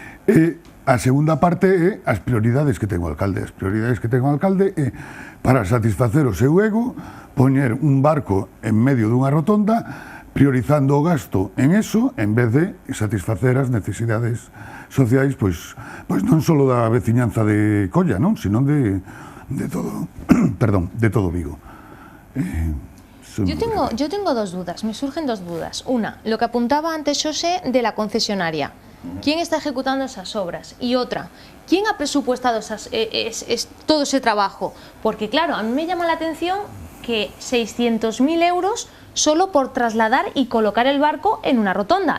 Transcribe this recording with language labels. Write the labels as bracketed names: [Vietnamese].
[Galician] E a segunda parte é as prioridades que ten o alcalde. As prioridades que ten o alcalde é para satisfacer o seu ego, poñer un barco en medio dunha rotonda, priorizando o gasto en eso, en vez de satisfacer as necesidades sociais, pois non só da veciñanza de Colla, non, sino de todo, perdón, de todo Vigo. [Spanish] Yo tengo dos dudas, me surgen dos dudas. Una, lo que apuntaba antes Xosé de la concesionaria. ¿Quién está ejecutando esas obras? Y otra, ¿quién ha presupuestado todo ese trabajo? Porque claro, a mí me llama la atención que 600.000 euros solo por trasladar y colocar el barco en una rotonda.